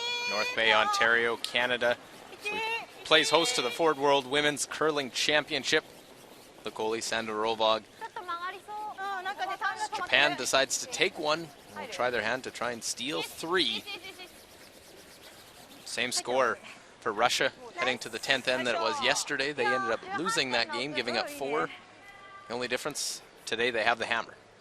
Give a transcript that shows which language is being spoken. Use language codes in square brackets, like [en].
[en] North Bay, Ontario, Canada. So plays host to the Ford World Women's Curling Championship. The goalie, Sandra Rovog. [ja] ちょっと曲がりそうなんかねターンが止まって [en] Japan decides to take one. Will try their hand to try and steal 3. Same score for Russia heading to the 10th end that it was yesterday. They ended up losing that game, giving up 4. The only difference, today they have the hammer.